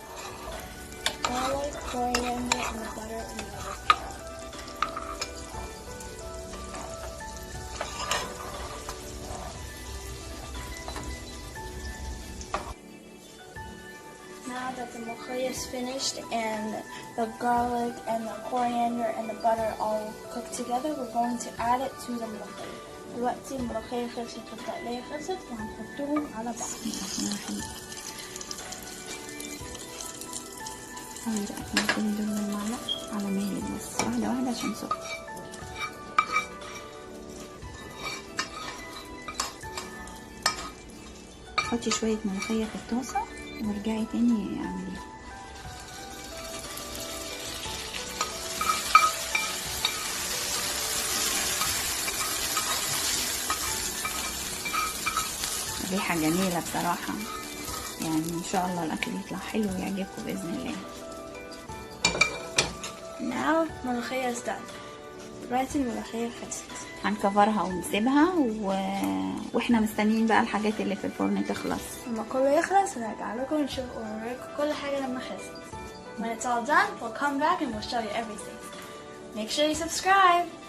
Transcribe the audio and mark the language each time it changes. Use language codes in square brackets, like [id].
[en] Coriander and the butter and the Now that the molokia is finished and the garlic and the coriander and the butter all cooked together, we're going to add it to the molokia. [ar] دلوقتي الملوخية خلصت والتقلية خلصت وهنحطهم على بعض. هاي بقى ممكن دول المعلقة على مهلك بس واحدة واحدة عشان سخن. حطي شوية ملوخية في الطاسة وارجعي تاني اعمليها. ريحة جميلة بصراحة، يعني ان شاء الله الاكل يطلع حلو ويعجبكم باذن الله. [en] Now ملوخية is done. [ar] دلوقتي الملوخية خلصت. هنكفرها ونسيبها واحنا مستنيين بقى الحاجات اللي في الفرن تخلص. لما كله يخلص هنرجع لكم ونوريكم كل حاجة لما خلصت. [en] When it's all done, we'll come back and we'll show you everything. Make sure you subscribe.